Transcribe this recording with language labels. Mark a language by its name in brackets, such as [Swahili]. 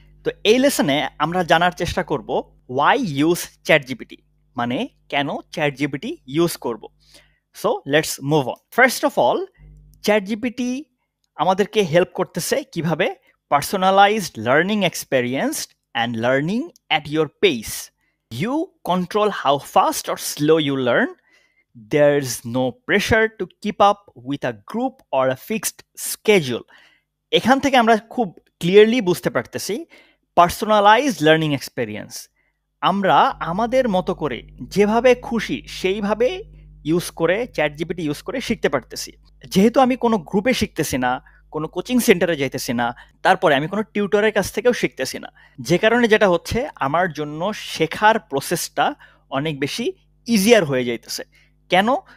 [Bangla] তো এই লেসনে আমরা জানার চেষ্টা করব [English] why use ChatGPT, [Bangla] মানে কেন চ্যাট জিপিটি ইউজ করব। [English] So let's move on. First of all, ChatGPT [Bangla] আমাদেরকে হেল্প করতেছে কিভাবে, [English] Personalised learning experience and learning at your pace. You control how fast or slow you learn. There's no pressure to keep up with a group or a fixed schedule. [Bangla] এখান থেকে আমরা খুব clearly বুঝতে পারতেছি personalised learning experience, আমরা আমাদের মতো করে যেভাবে খুশি সেইভাবে ইউজ করে, চ্যাট জিপিটি ইউজ করে শিখতে পারতেছি। যেহেতু আমি কোনো গ্রুপে শিখতেছি না, কোনো কোচিং সেন্টারে যাইতেছি না, তারপরে আমি কোনো টিউটরের কাছ থেকেও শিখতেছি না, যে কারণে যেটা হচ্ছে আমার জন্য শেখার প্রসেসটা অনেক বেশি ইজিয়ার হয়ে যাইতেছে। কেন?